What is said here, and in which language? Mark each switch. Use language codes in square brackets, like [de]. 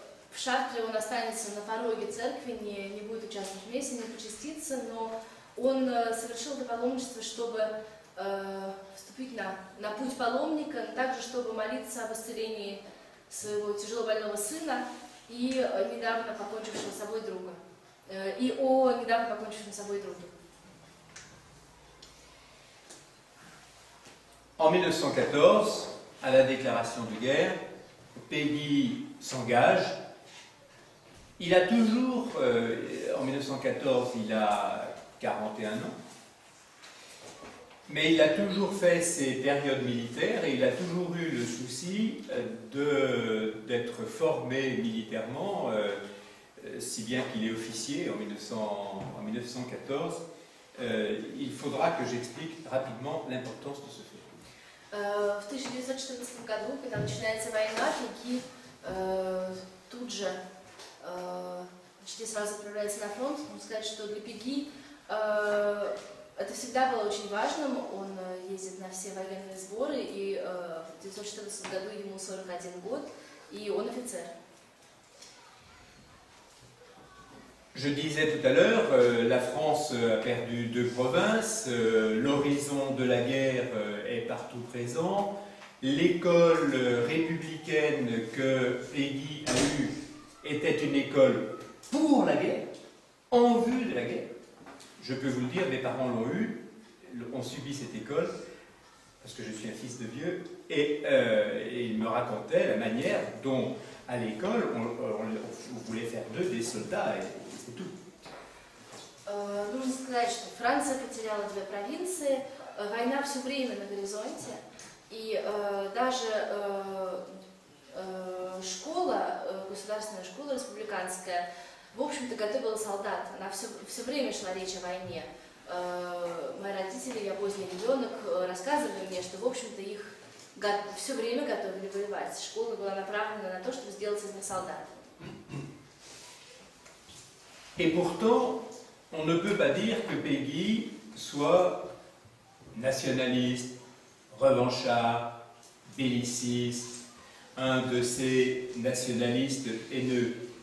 [ru] В Шартре он останется на пороге церкви, не будет участвовать в мессе, не причастится, но он совершил это паломничество, чтобы вступить на путь паломника, также чтобы молиться об исцелении своего тяжелобольного сына и недавно покончившего с собой друга. И о недавно покончившем с собой друге. [fr] En 1914, à la déclaration de guerre, Peggy s'engage. Il a toujours, en 1914, il a 41 ans, mais il a toujours fait ses périodes militaires et il a toujours eu le souci d'être formé militairement, si bien qu'il est officier en 1914. Il faudra que j'explique rapidement l'importance de ce fait. [ru] В 1914 году, когда начинается война, Пегги тут же почти сразу отправляется на фронт. Можно сказать, что для Пегги это всегда было очень важным. Он ездит на все военные сборы, и в 1914 году ему 41 год, и он офицер. [fr] Je disais tout à l'heure, la France a perdu 2 provinces, l'horizon de la guerre est partout présent, l'école républicaine que Peggy a eue était une école pour la guerre, en vue de la guerre. Je peux vous le dire, mes parents l'ont eue, ont subi cette école, parce que je suis un fils de vieux, et ils me racontaient la manière dont, à l'école, on voulait faire d'eux des soldats, et c'est tout. [ru] Нужно сказать, что Франция потеряла две провинции, война все время на горизонте, и даже школа, государственная школа республиканская, в общем-то готовила солдат. Она все время шла речь о войне. Мои родители, я поздний ребенок, рассказывали мне, что, в общем-то, их все время готовили воевать. Школа была направлена на то, чтобы сделать из них солдат. [fr] Et pourtant, on ne peut pas dire que Peggy soit nationaliste, revanchard, belliciste, un de ces nationalistes haineux.